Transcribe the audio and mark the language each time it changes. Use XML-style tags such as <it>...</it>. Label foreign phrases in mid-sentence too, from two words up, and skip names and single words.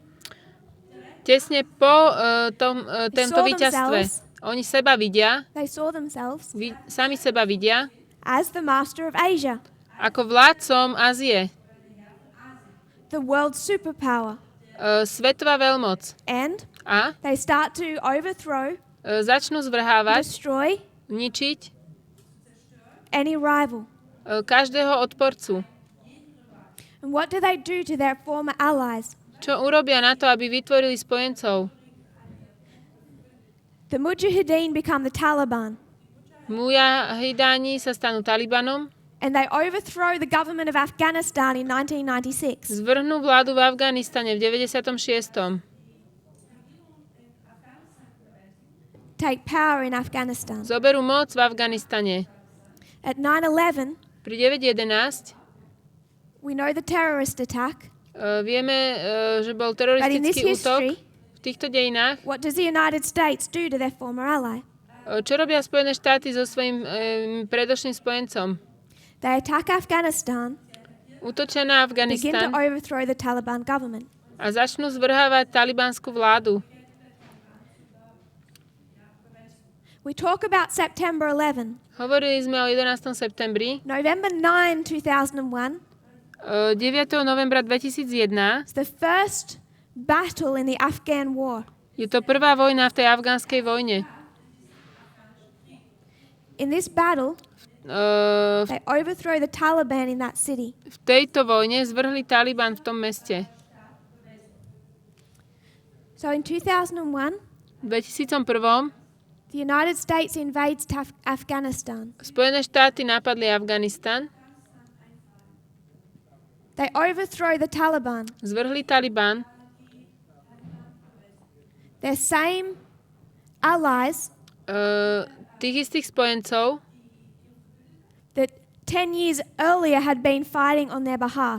<sk>tesne po tomto</sk> <en>saw</en> <sk>víťazstve.</sk> <en>themselves.</en> <sk>Oni seba vidia,</sk> <en>They saw themselves</en> <sk>sami seba vidia</sk> <en>as the master of Asia,</en> <sk>ako vládcom Ázie,</sk> <en>the world's superpower.</en> <sk>svetová veľmoc.</sk> <en>And</en> <sk>A</sk> <en>they start to overthrow,</en> <sk>začnú zvrhávať,</sk> <en>destroy</en> <sk>ničiť</sk> <en>any rival.</en> <sk>každého odporcu.</sk> <en>And what do they do to their former allies?</en> <sk>Čo urobia na to, aby vytvorili spojencov?</sk> <en>The Mujahideen become the Taliban,</en> <sk>Mujahidáni sa stanú Talibanom,</sk> <en>and they overthrow the government of Afghanistan in 1996.</en> <sk>zvrhnú vládu v Afganistane v 96.</sk> <en>Take power in Afghanistan.</en> <sk>Zoberú moc v Afganistane.</sk> <en>At 9/11,</en> <sk>Pri 9.11</sk> <en>we know the terrorist attack.</en> <sk>vieme, že bol</sk> <en>But in this</en> <sk>teroristický útok.</sk> <en>history,</en> <sk>V týchto dejinách,</sk> <en>what does the United States do to their former ally?</en> <sk>čo robia Spojené štáty so svojím predošlým spojencom?</sk> <en>They attack Afghanistan,</en> <sk>Útočia na</sk> <en>begin to</en> <sk>Afganistan</sk> <en>overthrow the Taliban government.</en> <sk>a začnú zvrhávať talibánsku vládu.</sk> <en>We talk about September 11.</en> <sk>Hovorili sme o 11. septembri.</sk> <en>November 9, 2001</en> <sk>9. novembra 2001</sk> <en>is the first battle in the Afghan war.</en> <sk>je to prvá vojna v tej afgánskej vojne.</sk> <en>In this battle,</en> <sk>V</sk> <en>they overthrow the Taliban in that city.</en> <sk>tejto vojne zvrhli Taliban v tom meste.</sk> <en>So in 2001,</en> <sk>V 2001</sk> <en>the United States invades Afghanistan.</en> <sk>Spojené štáty napadli Afganistan.</sk> <en>They overthrow the Taliban.</en> <sk>Zvrhli Taliban.</sk> <en>Their same allies</en> <sk>Tých istých spojencov,</sk> <en>that 10 years earlier had been fighting on their behalf.</en>